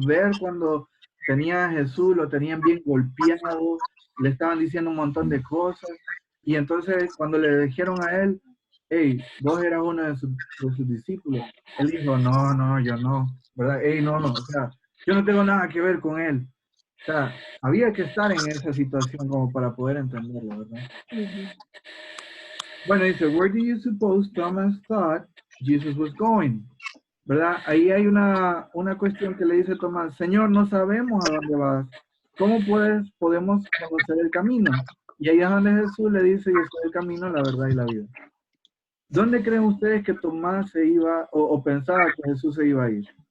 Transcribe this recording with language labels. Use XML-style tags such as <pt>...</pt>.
<es>Ver cuando tenía a Jesús, lo tenían bien golpeado, le estaban diciendo un montón de cosas, y entonces cuando le dijeron a él, hey, vos eras uno de sus discípulos, él dijo, no, yo no, ¿verdad? Hey, no, o sea, yo no tengo nada que ver con él. O sea, había que estar en esa situación como para poder entenderlo, ¿verdad? Bueno, dice,</es> <en>where do you suppose Thomas thought Jesus was going?</en> <es>¿Verdad? Ahí hay una cuestión que le dice Tomás, Señor, no sabemos a dónde vas. ¿Cómo podemos conocer el camino? Y ahí es donde Jesús le dice, yo soy el camino, la verdad y la vida. ¿Dónde creen ustedes que Tomás se iba o pensaba que Jesús se iba a ir?</es>